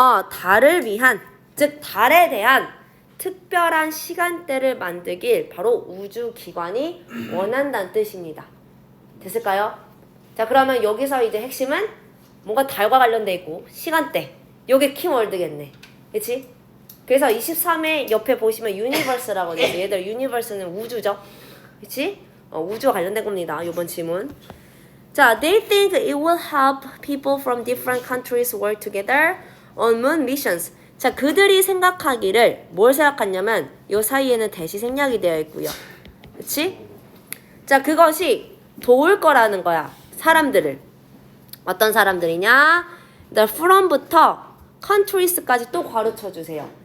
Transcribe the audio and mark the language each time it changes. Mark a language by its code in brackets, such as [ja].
[ko] 달을 위한, 즉 달에 대한 특별한 시간대를 만들길 바로 우주기관이 원한다는 뜻입니다. 됐을까요? 자, 그러면 여기서 이제 핵심은 뭔가 달과 관련돼 있고 시간대. 요게 키워드겠네. 그치? 그래서 23회 옆에 보시면 유니버스라고 돼 있어요. 얘들 유니버스는 우주죠. 그치? 우주와 관련된 겁니다. 요번 지문. [en] 자, they think it will help people from different countries work together on moon missions. [ko] 자, 그들이 생각하기를 뭘 생각하냐면 요 사이에는 대시 생략이 되어 있고요. 그치? 자, 그것이 도울 거라는 거야. 사람들을. 어떤 사람들이냐? The from부터 countries까지 또 괄호 쳐주세요.